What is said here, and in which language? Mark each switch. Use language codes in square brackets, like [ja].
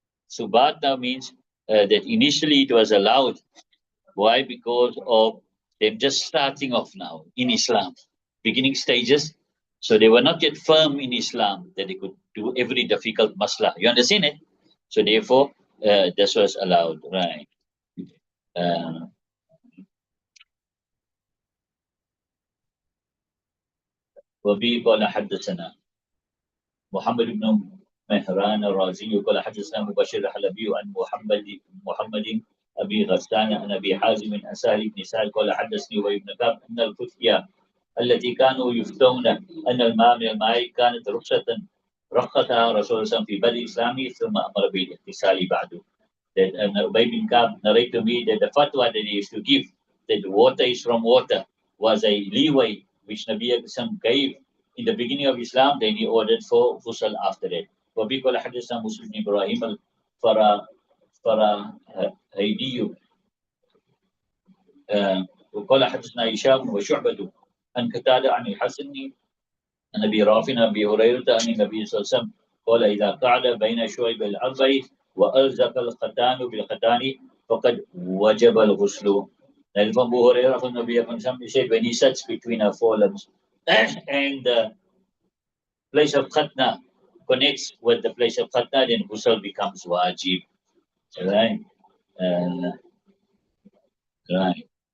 [en] Subat now means that initially it was allowed. Why? Because of them just starting off now in Islam, beginning stages. So they were not yet firm in Islam that they could do every difficult maslah. You understand it? So therefore, this was allowed, right? [ar] Uh, وبه قال حدثنا محمد بن مهران الرازي قال حدثنا مبشر الحلبي عن محمد ابي غسان عن ابي حازم عن سهل بن سعد قال حدثني ابي بن كعب ان الفتيا التي كانوا يفتون ان الماء من الماء كانت رخصها رسول الله صلى الله عليه وسلم في بدء اسلامه ثم امر بالاغتسال بعده. [en] That Ubay bin Ka'b narrate to me that the fatwa that he used to give, that water is from water, was a leeway which Nabi Islam gave in the beginning of Islam. Then he ordered for ghusl after that. [ar] وبه قال حدثنا مسلم بن ابراهيم الفراهيدي وقال حدثنا هشام وشعبة عن قتادة عن الحسن عن ابي رافع عن ابي هريرة عن النبي صلى الله عليه وسلم قال اذا قعد بين شعيب الاربع والزق الختان بالختان فقد وجب الغسل. [en] And from Abu Hurairah from Nabi Muhammad, he said when he sits between our forelocks and the place of khatna connects with the place of khatna, then ghusl becomes wajib. Right? Uh, right.